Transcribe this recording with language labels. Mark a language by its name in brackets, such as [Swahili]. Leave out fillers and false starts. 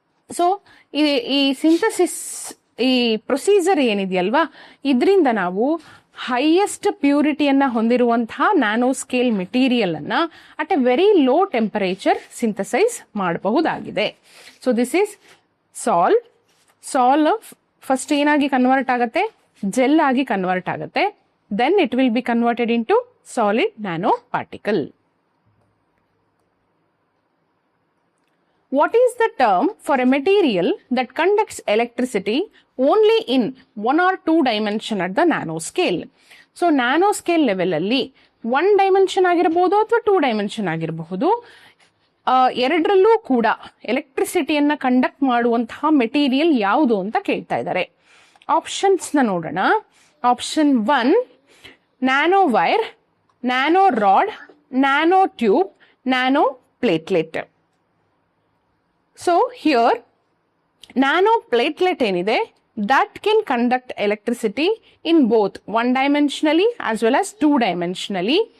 [Kannada] So ಈ synthesis, ಈ procedure ಏನಿದೆಯಲ್ವಾ, ಇದರಿಂದ ನಾವು ಹೈಯೆಸ್ಟ್ ಪ್ಯೂರಿಟಿಯನ್ನ ಹೊಂದಿರುವಂತಹ ನ್ಯಾನೋ ಸ್ಕೇಲ್ ಮೆಟೀರಿಯಲ್ ಅನ್ನ at A very low temperature synthesise ಮಾಡಬಹುದಾಗಿದೆ. [English] So this is sol. [Kannada] ಸಾಲ್ ಫಸ್ಟ್ ಏನಾಗಿ ಕನ್ವರ್ಟ್ ಆಗುತ್ತೆ, ಜೆಲ್ ಆಗಿ ಕನ್ವರ್ಟ್ ಆಗುತ್ತೆ. [English] Then it will be converted into solid nano particle. What is the term for a material that conducts electricity only in 1 or 2 dimension at the nanoscale? So nanoscale level ಅಲ್ಲಿ [Kannada] 1 dimension ಆಗಿರಬಹುದು ಅಥವಾ 2 dimension ಆಗಿರಬಹುದು. ಎರಡರಲ್ಲೂ ಕೂಡ ಎಲೆಕ್ಟ್ರಿಸಿಟಿಯನ್ನ conduct ಮಾಡುವಂತಹ material ಯಾವುದು ಅಂತ ಕೇಳ್ತಾ ಇದ್ದಾರೆ. ಆಪ್ಷನ್ಸ್ನ ನೋಡೋಣ. Option 1 nano wire, nano rod, nano tube, nano platelet. [English] So here nano platelet ಏನಿದೆ, that can conduct electricity in both 1-dimensionally as well as 2-dimensionally.